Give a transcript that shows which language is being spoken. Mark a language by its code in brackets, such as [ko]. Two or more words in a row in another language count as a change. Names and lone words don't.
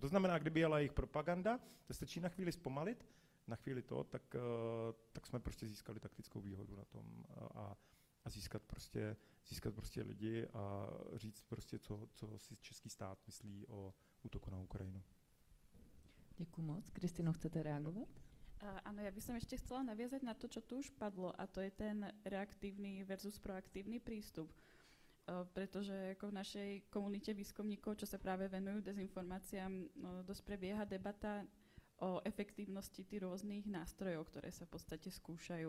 [cs] To znamená, kdyby jela jejich propaganda, to stačí na chvíli zpomalit, na chvíli to, tak jsme prostě získali taktickou výhodu na tom. A a získat prostě lidi a říct prostě, co si český stát myslí o útoku na Ukrajinu. Děkuji moc. Kristýno, chcete reagovat? [sk] Áno, ja by som ešte chcela naviazať na to, čo tu už padlo, a to je ten reaktívny versus proaktívny prístup. Pretože ako v našej komunite výskumníkov, čo sa práve venujú dezinformáciám, dosť prebieha debata o efektívnosti tých rôznych nástrojov, ktoré sa v podstate skúšajú.